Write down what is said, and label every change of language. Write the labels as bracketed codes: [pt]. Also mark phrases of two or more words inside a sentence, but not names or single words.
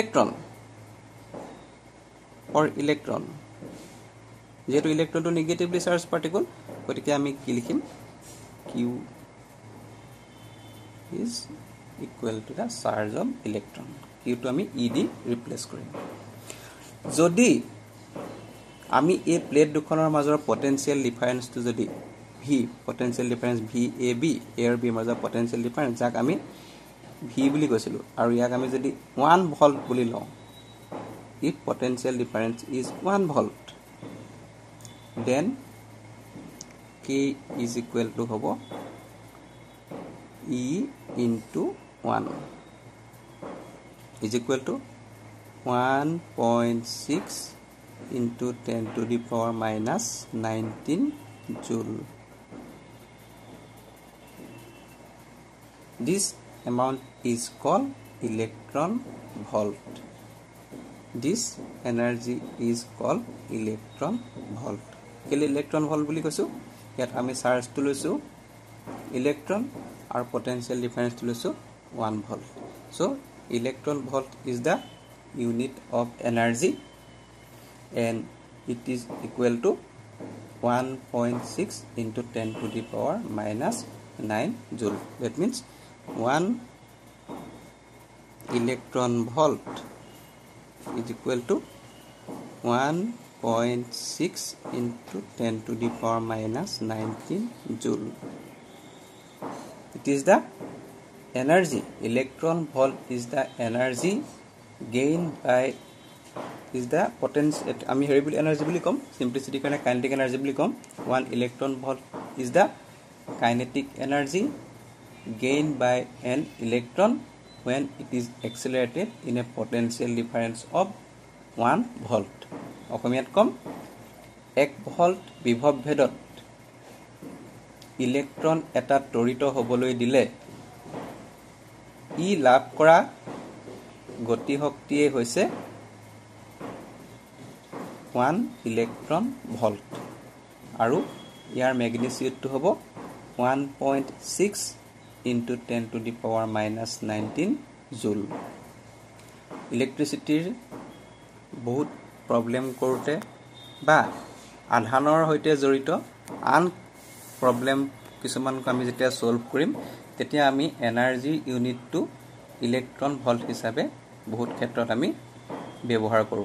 [as] ইলেক্ট্ৰন যেটো ইলেক্ট্ৰনটো [en] negatively charge particle [as] গতিকে আমি কি লিখিম [en] Q is equal to the charge of electron [as] Q to আমি E দি ৰিপ্লেস কৰিম যদি আমি এই প্লেট দুখনৰ মাজৰ পটেনশিয়াল ডিফাৰেন্সটো যদি V [en] potential difference [as] VAB A আৰু B মাজৰ [en] potential difference [as] যাক আমি V বুলি কৈছিলো আৰু ইয়াক আমি যদি 1 ভোল্ট বুলি লওঁ [en] if potential difference is 1 volt then K is equal to [as] hobo E into 1 is equal to [en] 1.6 into 10 to the power minus 19 joule this amount is called electron volt this energy is called electron volt [as] কেলে electron volt বুলি কৈছো ইয়াত আমি চাৰ্জ টো লৈছো ইলেক্ট্ৰন আৰু পটেনশিয়াল ডিফাৰেন্স টো লৈছো [en] 1 volt so electron volt is the unit of energy and it is equal to 1.6 into 10 to the power minus 9 joule. That means 1 electron volt is equal to 1.6 into 10 to the power minus 19 joule. It is the energy. Electron volt is the energy gained by is the potential. [as] আমি হেৰিবল এনাৰ্জি বুলি কম, সিম্পলিসিটি কাৰণে [en] kinetic energy [as] বুলি কম. [en] 1 electron volt is the kinetic energy gained by an electron when it is accelerated in a potential difference of 1 volt. [as] অসমীয়াত কম 1 ভোল্ট বিভৱ ভেদত ইলেক্ট্ৰন এটা ত্বৰিত হ'বলৈ দিলে ই লাভ কৰা গতি শক্তিয়ে হৈছে 1 [en] electron volt [as] আৰু ইয়াৰ ম্যাগনিটিউডটো হ'ব [en] 1.6 into 10 to the power minus 19 joule. [as] ইলেক্ট্ৰিচিটিৰ বহুত প্ৰবলেম কৰোতে বা আধানৰ হৈতে জড়িত আন প্ৰবলেম কিছুমানক আমি যেতিয়া সলভ কৰিম তেতিয়া আমি [en] energy unitটো electron volt [as] হিচাপে বহুত ক্ষেত্ৰত আমি ব্যৱহাৰ কৰো.